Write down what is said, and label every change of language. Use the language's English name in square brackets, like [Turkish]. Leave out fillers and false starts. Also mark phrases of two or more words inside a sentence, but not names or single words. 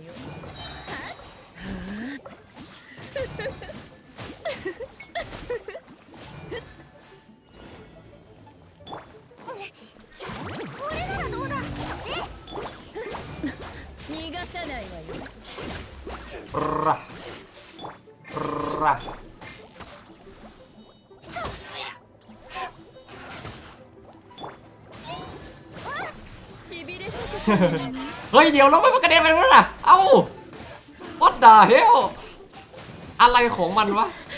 [Japanese] はっ。これならどうだ。逃がさないわよ。 [Thai] เฮ้ยเดี๋ยวเราไม่มากระเด็นไปแล้วล่ะเอ้า [English] what the hell [Thai] อะไรของมันวะ